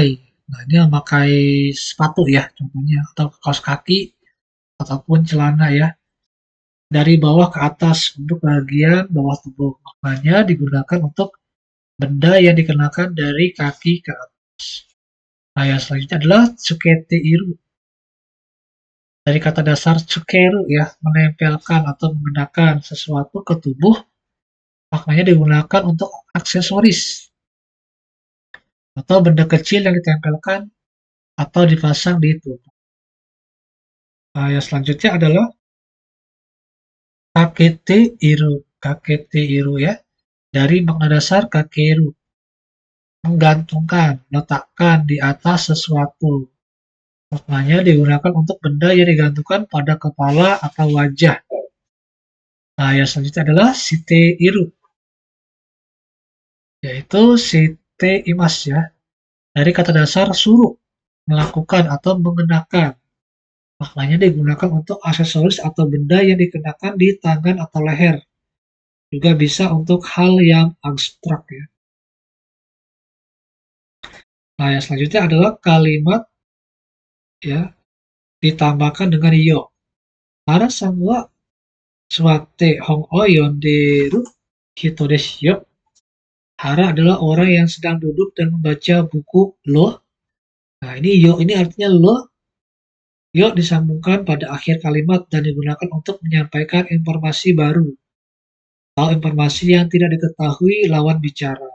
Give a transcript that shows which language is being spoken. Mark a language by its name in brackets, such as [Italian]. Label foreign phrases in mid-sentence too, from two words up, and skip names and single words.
[Indonesian] Nah, ini memakai sepatu ya, contohnya, atau kaos kaki, ataupun celana ya. Dari bawah ke atas untuk bagian bawah tubuh. Maknanya digunakan untuk benda yang dikenakan dari kaki ke atas. Nah, yang selanjutnya adalah [Japanese] つけている. [Indonesian] Dari kata dasar tsukeru ya, menempelkan atau mengenakan sesuatu ke tubuh, maknanya digunakan untuk aksesoris atau benda kecil yang ditempelkan atau dipasang di tubuh. Nah, yang selanjutnya adalah [Japanese] かけている. かけている [Indonesian] ya, dari makna dasar kakeru, menggantungkan, letakkan di atas sesuatu. Maknanya digunakan untuk benda yang digantungkan pada kepala atau wajah. Nah, yang selanjutnya adalah [Japanese] している, [Indonesian] yaitu [Japanese] しています [Indonesian] ya, dari kata dasar suruh, melakukan atau mengenakan. Maknanya digunakan untuk aksesoris atau benda yang dikenakan di tangan atau leher. Juga bisa untuk hal yang abstrak ya. Nah, yang selanjutnya adalah kalimat ya ditambahkan dengan yo. [Japanese] 原さんは座って本を読んでる人ですよ. [Indonesian] Hara adalah orang yang sedang duduk dan membaca buku lo. Nah, ini yo ini artinya lo. Yo disambungkan pada akhir kalimat dan digunakan untuk menyampaikan informasi baru atau informasi yang tidak diketahui lawan bicara.